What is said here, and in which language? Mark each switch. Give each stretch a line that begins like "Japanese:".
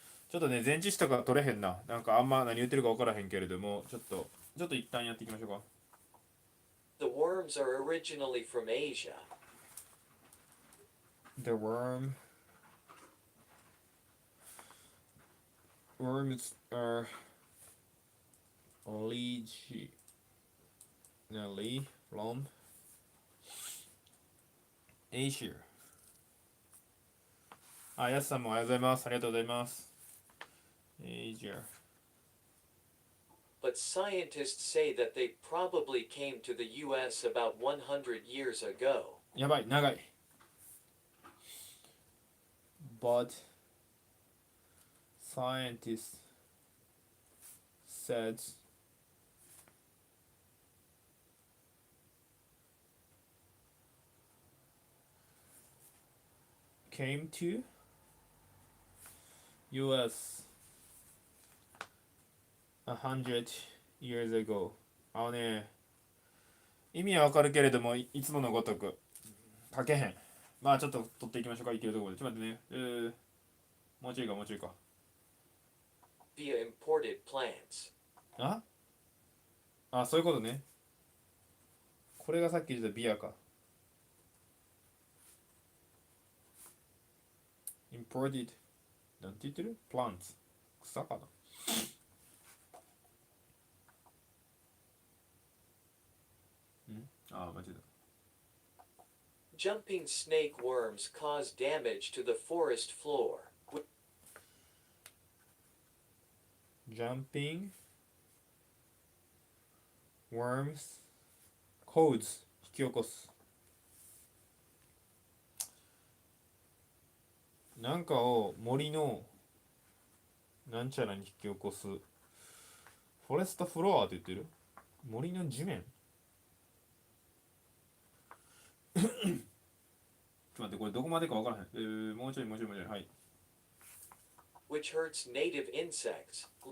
Japanese: ちょっとね、前置詞とか取れへんな。なんかあんま何言ってるか分からへんけれども、ちょっと一旦やっていきましょうか。
English: The worms are originally from Asia. The worms are originally from Asia。
Japanese: やすさんもおはようございます。ありがとうございます。
English: Asia。 But scientists say that they probably came to the U.S. about 100 years ago.
Japanese: やばい、長い。
English: But scientists said came to US 100 years ago。
Japanese: 意味はわかるけれども、いつものごとく書けへん。まあちょっと取っていきましょうか。いけるところで。ちょっと待ってね。もうちょいか。
English: Via imported plants.
Japanese: そういうことね。これがさっき言ったビアか。
English: imported
Japanese: なんて言ってる ?plants。草かな。間違えた。
English: Jumping snake worms cause damage to the forest floor. Jumping worms cause
Japanese: 引き起こす。なんかを森のなんちゃらに引き起こす。フォレストフロアって言ってる？森の地面？ちょっと待って、これどこまでかわからへん。もうちょい。はい。
English: Which hurts native insects.